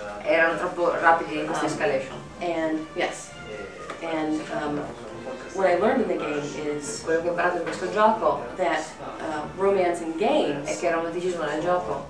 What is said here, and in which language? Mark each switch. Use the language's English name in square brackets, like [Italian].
[Italian] Erano troppo rapidi in questa escalation. [English] And yes. And what I learned in the game is [Italian] quello che ho imparato in questo gioco [English] that romance in games [Italian] è che il romanticismo nel gioco